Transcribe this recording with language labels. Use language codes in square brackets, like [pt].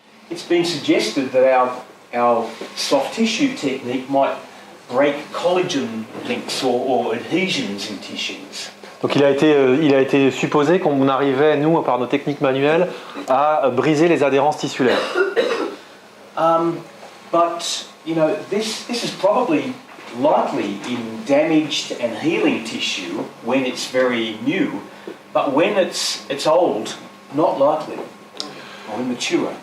[en] It's been suggested that our soft tissue technique might break collagen links or adhesions in tissues. [fr] Donc il a été supposé qu'on arrivait, nous, par nos techniques manuelles, à briser les adhérences tissulaires. [en] But you know, this is probably likely in damaged and healing tissue when it's very new, but when it's old, not likely or immature.